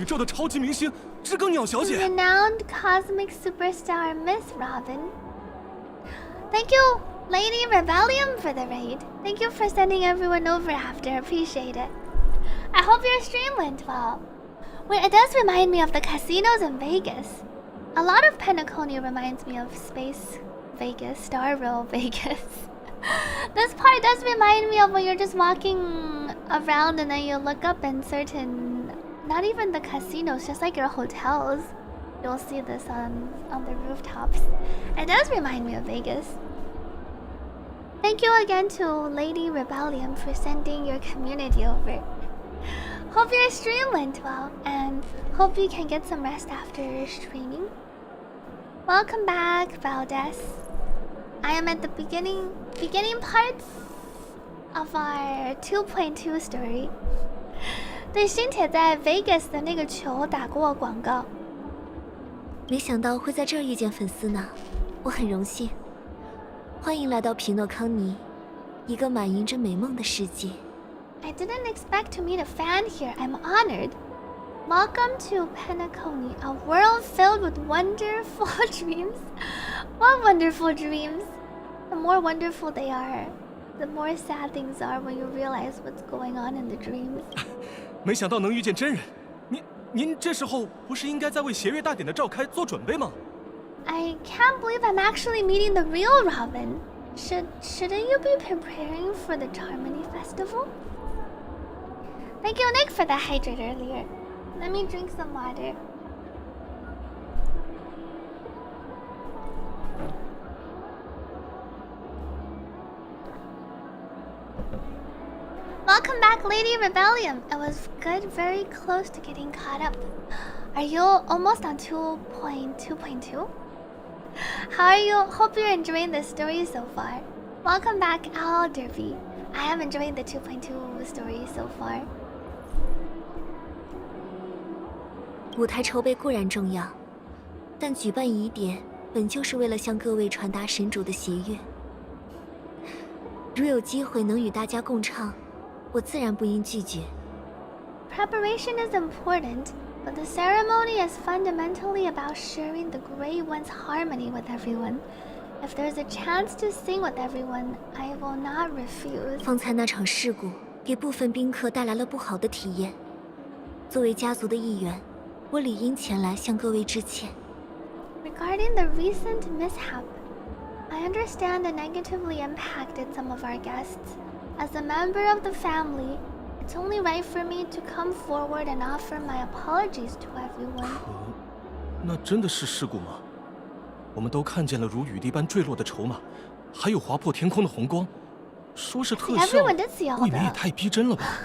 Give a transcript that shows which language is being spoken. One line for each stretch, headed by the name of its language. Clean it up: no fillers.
Chinese: 宇宙的超级明星知更鸟小姐。
English: Renowned cosmic superstar Miss Robin. Thank you, Lady Rebellion, for the raid. Thank you for sending everyone over after. Appreciate it. I hope your stream went well. Wait, it does remind me of the casinos in Vegas. A lot of penacony reminds me of Space Vegas, Star Row Vegas. This part does remind me of when you're just walking around and then you look up in certain, not even the casinos, just like your hotels. You'll see this on the rooftops. It does remind me of Vegas. Thank you again to Lady Rebellion for sending your community over. Hope your stream went well, and hope you can get some rest after streaming. Welcome back, Valdez. I am at the beginning parts of our 2.2 story.
Chinese: 对，新铁在 Vegas 的那个球打过广告。没想到会在这儿遇见粉丝呢，我很荣幸。欢迎来到皮诺康尼，一个满盈着美梦的世界。
English: I didn't expect to meet a fan here. I'm honored. Welcome to Penacony, a world filled with wonderful dreams. What wonderful dreams? The more wonderful they are, the more sad things are when you realize what's going on in the dreams.
Chinese: 没想到能遇见真人，您这时候不是应该在为协乐大典的召开做准备吗？
English: I can't believe I'm actually meeting the real Robin. Shouldn't you be preparing for the Charmony Festival? Thank you, Nick, for the hydrate earlier. Let me drink some water. Welcome back, Lady Rebellion. It was good, very close to getting caught up. Are you almost on 2.2.2? How are you? Hope you're enjoying the story so far. Welcome back, Al Derby. I am enjoying the 2.2 story so far.
Chinese: 舞台筹备固然重要，但举办仪典本就是为了向各位传达神主的喜悦。如有机会能与大家共唱，我自然不应拒绝。
English: Preparation is important, but the ceremony is fundamentally about sharing the Grey One's harmony with everyone. If there's a chance to sing with everyone, I will not refuse.
Chinese: 方才那场事故给部分宾客带来了不好的体验。作为家族的一员，我理应前来向各位致歉。
English: Regarding the recent mishap, I understand it negatively impacted some of our guests. As a member of the family, it's only right for me to come forward and offer my apologies to everyone.
Chinese: 那真的是事故吗？我们都看见了如雨滴般坠落的筹码，还有划破天空的红光。说是特效，未免也太逼真了吧？